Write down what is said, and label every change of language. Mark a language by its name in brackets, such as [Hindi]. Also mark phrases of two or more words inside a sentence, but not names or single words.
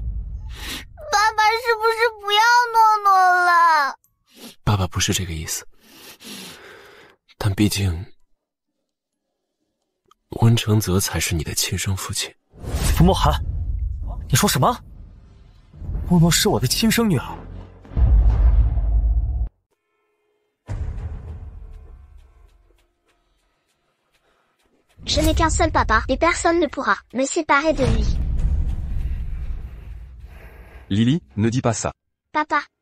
[Chinese] 爸爸是不是不要诺诺了？爸爸不是这个意思，但毕竟温承泽才是你的亲生父亲。傅墨寒，你说什么？诺诺是我的亲生女儿。 [French] Je n'ai qu'un seul papa, et personne ne pourra me séparer de lui. Lily, ne dis pas ça. Papa.